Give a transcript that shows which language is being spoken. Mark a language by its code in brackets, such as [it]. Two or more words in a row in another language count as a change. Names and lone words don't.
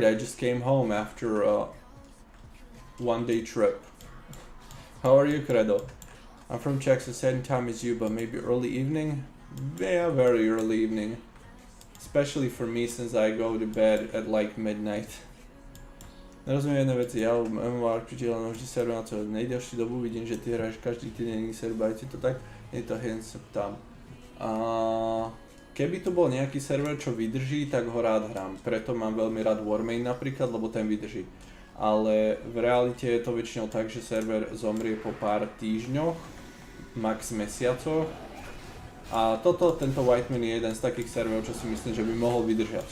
[en] I just came home after a one-day trip. How are you, Credo? I'm from Czech, so same time as you, but maybe early evening? Yeah, very early evening. Especially for me, since I go to bed at like midnight. [cs] Nerozumím jedné věci, já MMR přičílám vždy server na co nejdelší dobu, vidím, že ty hraješ každý týden server, je to tak? Je to jen se ptám. [sk] Keby to bol nejaký server, čo vydrží, tak ho rád hrám. Preto mám veľmi rád Whitemane napríklad, lebo ten vydrží. Ale v realite je to väčšinou tak, že server zomrie po pár týždňoch, max mesiacoch. A tento Whitemane je jeden z takých serverov, čo si myslím, že by mohol vydržať.